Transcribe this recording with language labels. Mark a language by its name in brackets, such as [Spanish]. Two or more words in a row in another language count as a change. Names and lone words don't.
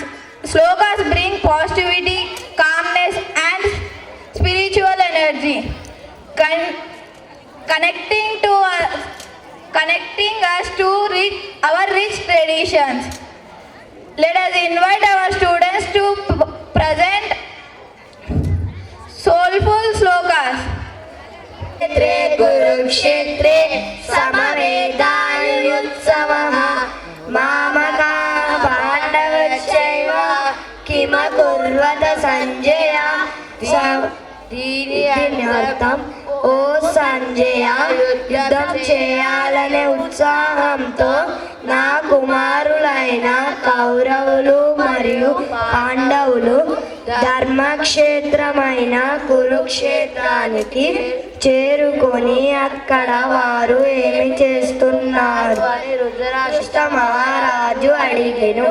[English] Slokas bring positivity, calmness and spiritual energy, connecting us to our rich traditions. Let us invite our students to present soulful slokas. [Sanskrit] कुरुक्षेत्रे समवेदायुत्सवः मामका पाण्डवश्चैव किमकुर्वत सञ्जय దీనిర్థం [Telugu] ఓ సంజయ యుద్ధం చేయాలనే ఉత్సాహంతో నా కుమారులైన కౌరవులు మరియు పాండవులు ధర్మక్షేత్రమైన కురుక్షేత్రానికి చేరుకొని అక్కడ వారు ఏమి చేస్తున్నారు అని రుద్రరాష్ట్ర మహారాజు అడిగెను.